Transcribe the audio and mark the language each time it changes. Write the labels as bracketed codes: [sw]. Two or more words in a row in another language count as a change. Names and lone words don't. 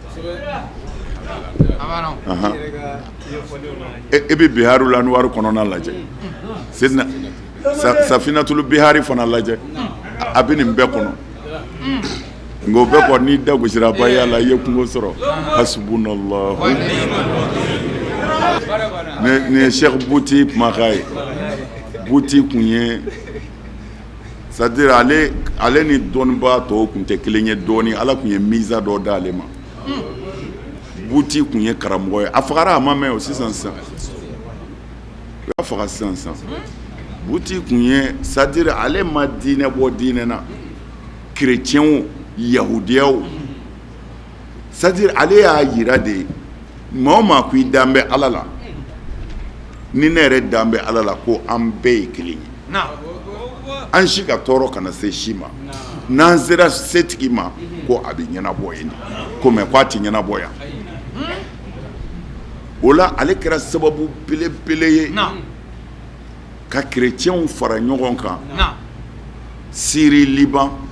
[bm] e bɛ Biharul Anwar kɔnɔna lajɛ Sidna Safinatul Bihari fana lajɛ a bɛ nin bɛɛ kɔnɔ nka o bɛɛ kɔni n'i da gosira baya la i ye kungo sɔrɔ hasbunallahu nin ye Cheikh Bouti kumakan ye Bouti kun ye [fr] c'est-à-dire [bm] ale ni dɔnnibaa tɔw kun tɛ kelen ye dɔɔni Ala kun ye miza dɔ d'ale ma Bouti kun ye karamɔgɔ ye a fagara a ma mɛn o sisan a faga sisan Bouti kun ye [fr] c'est-à-dire [bm] ale ma diinɛ bɔ diinɛ na chrétiens yahudiyaw c'est-à-dire ale y'a yira de maa o maa ko i dan bɛ Ala la ni ne yɛrɛ dan bɛ Ala la ko an bɛɛ ye kelen ye an si ka tɔɔrɔ kana se si ma n'an sera setigi ma ko a bɛ ɲɛnabɔ yen ko mɛ ko a tɛ ɲɛnabɔ yan o la ale kɛra sababu belebele ye ka chrétiens fara ɲɔgɔn kan Syrie Liban